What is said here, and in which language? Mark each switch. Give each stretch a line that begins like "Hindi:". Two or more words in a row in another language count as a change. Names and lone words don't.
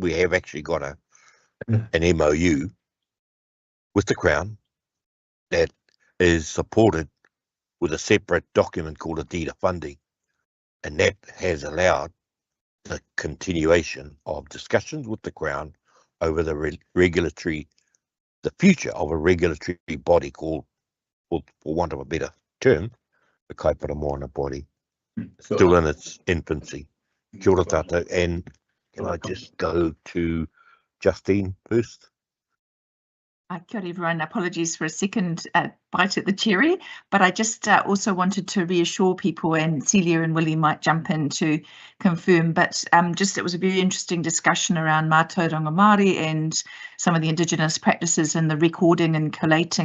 English: We have actually got an MOU with the Crown that is supported with a separate document called a deed of funding, and that has allowed the continuation of discussions with the Crown over the the future of a regulatory body called, for want of a better term, the Kaipara Moana body, still in its infancy.
Māori: Kia ora tātou,
English: and can I just go to Justine first?
Māori: Kia ora
English: everyone, apologies for a second bite at the cherry, but I just also wanted to reassure people, and Celia and Willie might jump in to confirm, but it was a very interesting discussion around
Māori: Mātauranga Māori
English: and some of the Indigenous practices and the recording and collating.